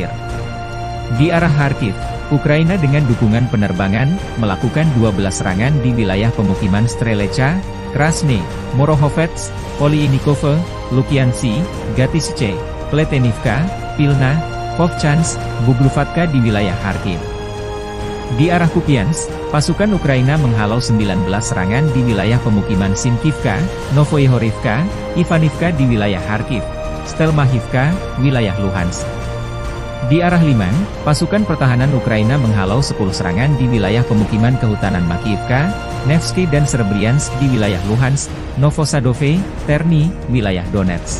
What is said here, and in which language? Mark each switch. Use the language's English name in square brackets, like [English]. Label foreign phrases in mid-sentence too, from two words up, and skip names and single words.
[Indonesian] Di arah Kharkiv, Ukraina dengan dukungan penerbangan, melakukan 12 serangan di wilayah pemukiman Strelecha, Krasny, Morohovets, Poliinikove, Lukiansi, Gatisice, Pletenivka, Pilna, Vovchansk, Bugluvatka di wilayah Kharkiv. Di arah Kupiansk, pasukan Ukraina menghalau 19 serangan di wilayah pemukiman Sinkivka, Novoihorivka, Ivanivka di wilayah Kharkiv, Stelmahivka, wilayah Luhansk. Di arah Liman, pasukan pertahanan Ukraina menghalau 10 serangan di wilayah pemukiman kehutanan Makiivka, Nevsky dan Serebriansk di wilayah Luhansk, Novosadove, Terny, wilayah Donetsk.